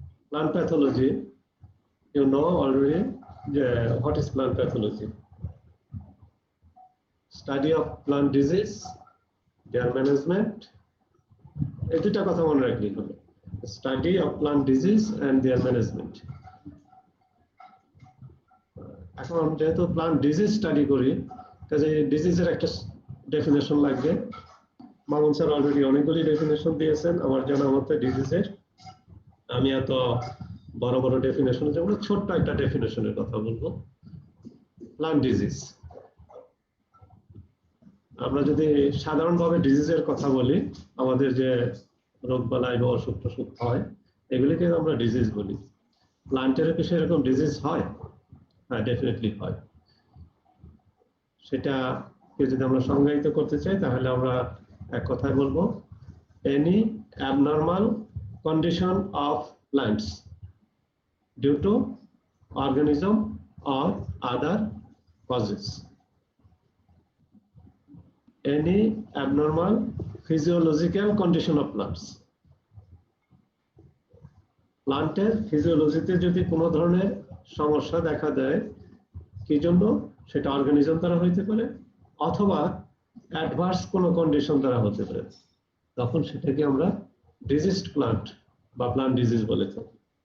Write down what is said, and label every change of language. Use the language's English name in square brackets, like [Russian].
[Bangla] Plant pathology, [English] you know already what is plant pathology? Study of plant disease their management, [Bangla] এই দুটা কথা মনে রাখলেই হবে, [English] Study of plant disease and their management. [Bangla] এখন যেহেতু প্লান্ট ডিজিজ স্টাডি করি, কাজে ডিজিজের একটা ডেফিনেশন লাগবে। মামুন স্যার অলরেডি অনেকগুলি ডেফিনেশন দিয়েছেন আমার জানা মতে ডিজিজের। আমি এত বড় বড় ডেফিনেশন যাব না, ছোট্ট একটা ডেফিনেশনের কথা বলবো। প্লান্ট ডিজিজ, আমরা যদি সাধারণভাবে ডিজিজের কথা বলি, আমাদের যে রোগবালাই বা অসুখ টসুখ হয় এগুলিকে আমরা ডিজিজ বলি। প্লান্টেরও কি সেরকম ডিজিজ হয়? হ্যাঁ, ডেফিনেটলি হয়। সেটাকে যদি আমরা সংজ্ঞায়িত করতে চাই তাহলে আমরা এক কথায় বলবো, [English] Any abnormal condition of plants due to organism or other causes. Any abnormal physiological condition of plants. [Bangla] প্লান্টের ফিজিওলজিতে যদি কোনো ধরনের সমস্যা দেখা দেয়, কি জন্য? সেটা অর্গানিজম দ্বারা হইতে পারে অথবা অ্যাডভার্স কোনো কন্ডিশন দ্বারা হতে পারে, তখন সেটাকে আমরা ডিজিজড প্লান্ট বা প্লান্ট ডিজিজ বলে থাকি।